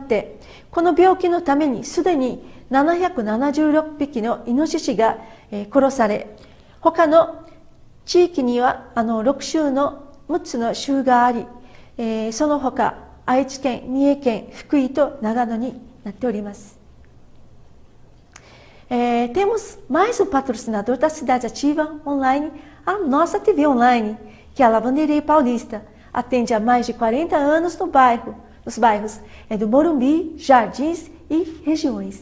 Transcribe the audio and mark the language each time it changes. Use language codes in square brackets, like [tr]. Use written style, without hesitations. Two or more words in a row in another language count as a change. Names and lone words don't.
[ja] 、この病気のためにすでに776匹のイノシシが、殺され、他の地域には6つの州があり、その他愛知県、三重県、福井と長野になっております。 [pt] Temos mais um patrocinador da cidade ativa online, a nossa TV online, que é a Lavanderia Paulista. Atende há mais de 40 anos nos bairros do Morumbi, Jardins e regiões.